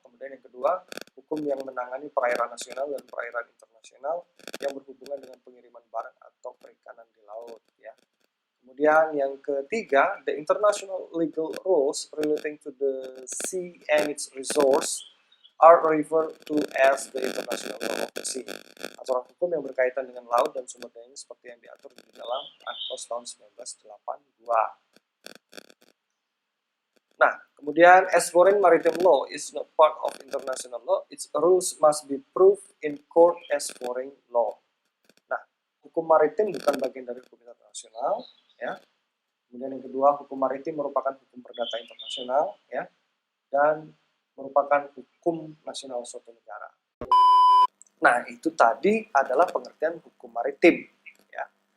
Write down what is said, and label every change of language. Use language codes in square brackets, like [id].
[id] Kemudian yang kedua, hukum yang menangani perairan nasional dan perairan internasional yang berhubungan dengan pengiriman barang atau perikanan di laut, ya. Kemudian yang ketiga, [en] the international legal rules relating to the sea and its resource are referred to as the international law of the sea. [id] Aturan hukum yang berkaitan dengan laut dan sumber dayanya seperti yang diatur di dalam UNCLOS tahun 1982. Nah, kemudian [en] as foreign maritime law is not part of international law, its rules must be proved in court as foreign law. [id] Nah, hukum maritim bukan bagian dari hukum internasional, ya. Kemudian yang kedua, hukum maritim merupakan hukum perdata internasional, ya, dan merupakan hukum nasional suatu negara. Nah, itu tadi adalah pengertian hukum maritim, ya.